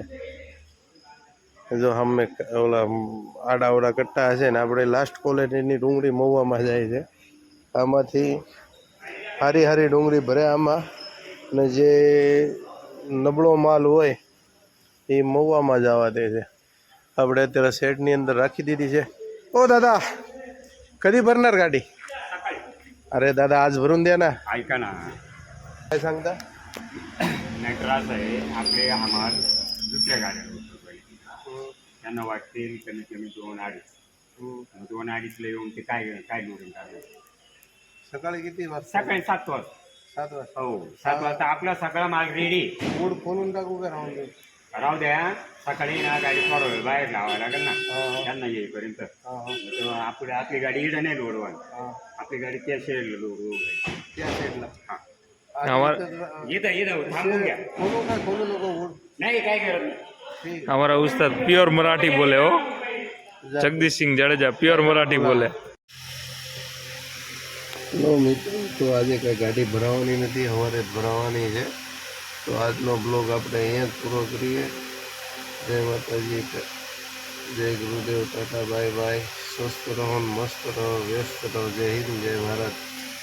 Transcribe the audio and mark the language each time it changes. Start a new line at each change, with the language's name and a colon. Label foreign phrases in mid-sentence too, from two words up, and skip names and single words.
Gujarati: જો અમે ઓલા આડા કટ્ટા હશે ને, આપણે લાસ્ટ ક્વોલિટીની ડુંગળી મહુવામાં જાય છે. આમાંથી સારી ડુંગળી ભરે આમાં, અને જે નબળો માલ હોય એ મહુવામાં જવા દે છે. આપણે અત્યારે શેડની અંદર રાખી દીધી છે. ઓ દાદા, કદી ભરનાર ગાડી?
Marathi: अरे दादा आज भरून द्या ना. ऐका ना, काय सांगता? नाही त्रास आहे आपले आम्हाला दुसऱ्या गाड्या त्यांना वाटतील कमीत कमी 2-2.5. 2-2.5ला येऊन ते काय काय लोडिंग करणार. सकाळी किती वाजता? सकाळी 7 वाजता. 7 वाजता. हो 7 वाजता आपला सगळा माल रेडी. मूड खोलून टाकू का राहून दे? राहू द्या, सकाळी ना गाडी थोडा वेळ बाहेर लावायला लागेल ना त्यांना येईपर्यंत. तेव्हा आपली गाडी इकडे नाही लोडवाल, आपली गाडी त्या साईडला लोड त्या साईडला. इथं थांबून घ्या. खोलू नको मूड. नाही काय करत नाही. ठीक.
Hindi: हमारा उस्ताद प्योर मराठी बोले हो. जगदीश सिंह जडेजा प्योर मराठी बोले. लो मित्र,
Gujarati: તો આજે કાંઈ ગાડી ભરાવાની નથી, સવારે જ ભરાવાની છે. તો આજનો બ્લોગ આપણે અહીંયા જ પૂરો કરીએ. જય માતાજી, જય ગુરુદેવ, ટાટા,
English: bye bye.
Gujarati: સ્વસ્થ રહો, મસ્ત રહો, વ્યસ્ત રહો. જય હિન્દ, જય ભારત.